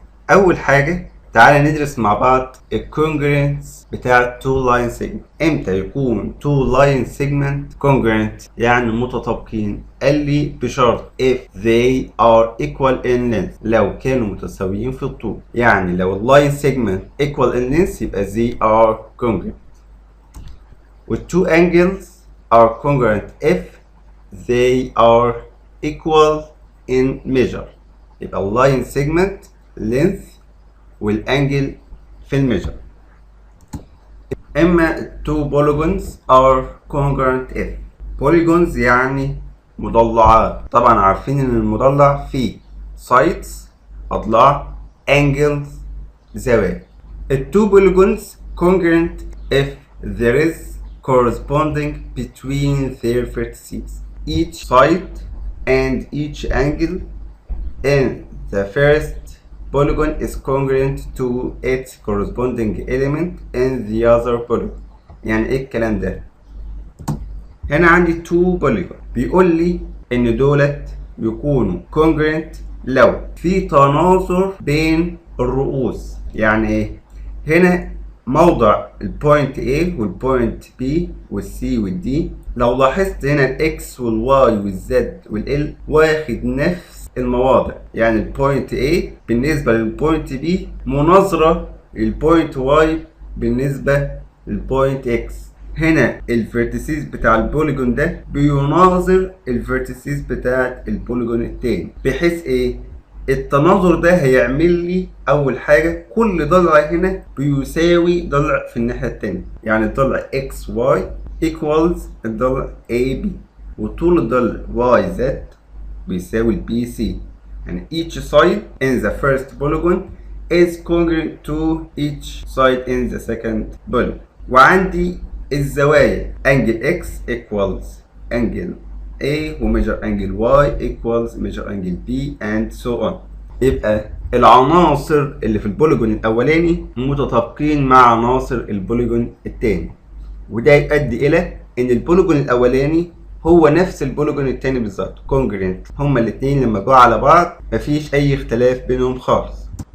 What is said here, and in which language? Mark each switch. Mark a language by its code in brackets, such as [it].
[ar] اول حاجه تعالى ندرس مع بعض الكونجرنس بتاع two line segment. امتى يكون two line segment congruent يعني متطابقين؟ قال لي بشرط if they are equal in length، لو كانوا متساويين في الطول. [en] يعني لو اللاين segment equal in length يبقى they are congruent. وال two angles are congruent if they are equal in measure. [ar] يبقى اللاين segment length والانجل في الميجر. [en] اما two polygons are congruent if. [ar] polygons يعني مضلعات. طبعا عارفين ان المضلع فيه sides اضلاع، angles زوايا. [en] two polygons congruent if there is corresponding between their vertices, each side and each angle in the first polygon is congruent to its corresponding element in the other polygon. [ar] يعني ايه الكلام ده؟ هنا عندي two polygon، بيقول لي ان دولت بيكونوا congruent لو في تناظر بين الرؤوس. يعني ايه؟ هنا موضع البوينت A والبوينت B والسي والدي، لو لاحظت هنا الاكس والواي والزد والال واخد نفس المواضع. يعني البوينت A بالنسبة للبوينت B مناظرة للبوينت Y بالنسبة للبوينت X. هنا الفيرتيسيز بتاع البوليجون ده بيناظر الفيرتيسيز بتاعت البوليجون التاني، بحيث ايه؟ التناظر ده هيعمل لي اول حاجة كل ضلع هنا بيساوي ضلع في الناحية التانية. يعني الضلع XY equals الضلع AB، وطول الضلع YZ بيساوي البي سي. [en] يعني each side in the first polygon is congruent to each side in the second polygon. وعندي الزوايا angle x equals angle A وميجر angle y equals measure angle B and so on. [ar] يبقى العناصر اللي في البوليجون الاولاني متطابقين مع عناصر البوليجون الثاني، وده يؤدي الى ان البوليجون الاولاني هو نفس البوليجون التاني بالظبط، كونجرنت. هما الاتنين لما جوا على بعض مفيش اي اختلاف بينهم خالص.